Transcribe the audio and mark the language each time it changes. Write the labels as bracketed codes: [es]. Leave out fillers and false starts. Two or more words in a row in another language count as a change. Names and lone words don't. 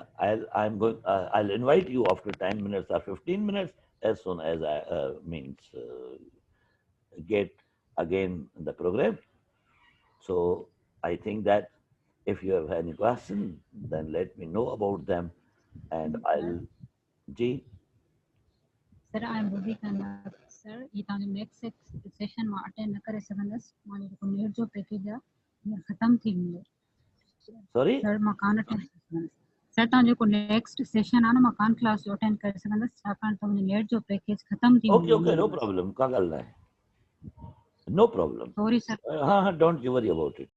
[en] I'll invite you after 10 minutes or 15 minutes as soon as I get again the program. So I think that if you have any question, then let me know about them, and I'll. G. Sir, I am Ruby Khanna. [sd] Sir, ये तव्हांजो [en] next session [sd] मां अटेंड न करे सघंदसि, मुंहिंजो जेको नेट जो पैकेज आहे हींअर ख़तमु थी वेंदो। [en] Sorry. [sd] सर, मां कान अटेंड करे सघंदसि। सर, तव्हांजो जेको [en] next session [sd] आहे न, मां कान क्लास जो अटेंड करे सघंदसि, छाकाणि त मुंहिंजो नेट जो पैकेज ख़तमु थी [en] Okay, [sd] वेंदो [en] okay, [sd] हिन [en] no [sd] महिल। problem. का ॻाल्हि न आहे. [en] No problem. sorry sir. हाँ हाँ, don't you worry about it.